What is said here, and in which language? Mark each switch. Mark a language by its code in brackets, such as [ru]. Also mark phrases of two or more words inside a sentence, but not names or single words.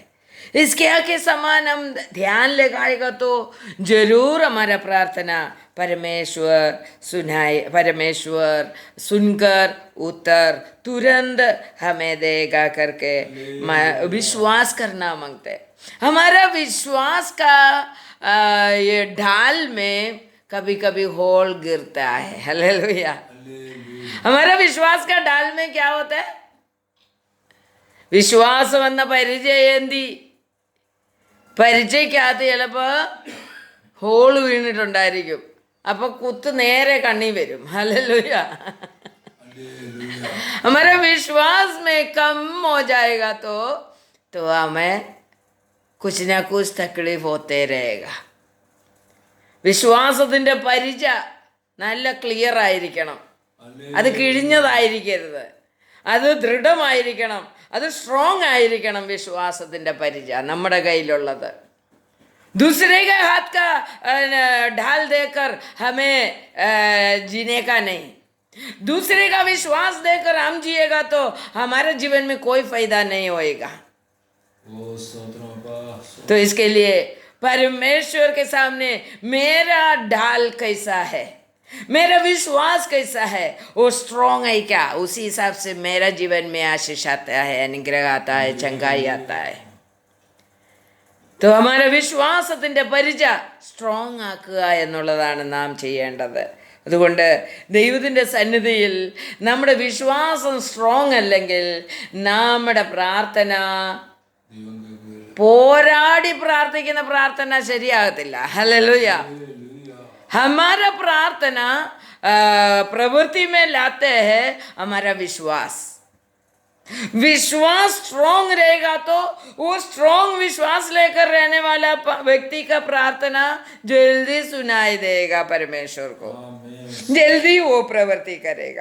[hi] इसके आगे समान हम ध्यान लगाएगा तो जरूर हमारा प्रार्थना परमेश्वर सुनकर उत्तर तुरंत हमें देगा करके विश्वास करना मांगते हैं। हमारा विश्वास का ये ढाल में कभी कभी होल गिरता है। हालेलुया। हमारा विश्वास का ढाल में क्या होता है? [ml] വിശ്വാസ വന്ന പരിചയ്ക്കകത്ത് ചിലപ്പോൾ ഹോള് വീണിട്ടുണ്ടായിരിക്കും, അപ്പൊ കുത്ത് നേരെ കണ്ണി വരും। ഹല്ലേലൂയ। [hi] हमारे विश्वास में कम हो जाएगा तो हमें कुछ ना कुछ तकलीफ होते रहेगा। [ml] വിശ്വാസത്തിന്റെ പരിച നല്ല ക്ലിയർ ആയിരിക്കണം, അത് കിഴിഞ്ഞതായിരിക്കരുത്, അത് ദൃഢമായിരിക്കണം, അത് സ്ട്രോങ് ആയിരിക്കണം। വിശ്വാസത്തിന്റെ പരിച നമ്മുടെ കയ്യിലുള്ളത് [hi] दूसरे के हाथ का ढाल देकर हमें जीने का नहीं, दूसरे का विश्वास देकर हम जिएगा तो हमारे जीवन में कोई फायदा नहीं होएगा। तो इसके लिए परमेश्वर के सामने मेरा ढाल कैसा है, मेरा विश्वास कैसा है, वो स्ट्रॉन्ग है क्या, उसी हिसाब से मेरा जीवन में आशीष आता है, अनुग्रह आता है, चंगाई आता है। तो हमारा [ml] വിശ്വാസത്തിന്റെ പരിച സ്ട്രോങ് ആക്കുക എന്നുള്ളതാണ് നാം ചെയ്യേണ്ടത്. അതുകൊണ്ട് ദൈവത്തിൻ്റെ സന്നിധിയിൽ നമ്മുടെ വിശ്വാസം സ്ട്രോങ് അല്ലെങ്കിൽ നമ്മുടെ പ്രാർത്ഥന, പോരാടി പ്രാർത്ഥിക്കുന്ന പ്രാർത്ഥന ശരിയാകത്തില്ല. ഹല്ലേലൂയ. [hi] हमारा प्रार्थना प्रवृत्ति में लाते हैं हमारा विश्वास स्ट्रॉन्ग रहेगा तो वो स्ट्रॉन्ग विश्वास लेकर रहने वाला व्यक्ति का प्रार्थना जल्दी सुनाई देगा परमेश्वर को, जल्दी वो प्रवृत्ति करेगा।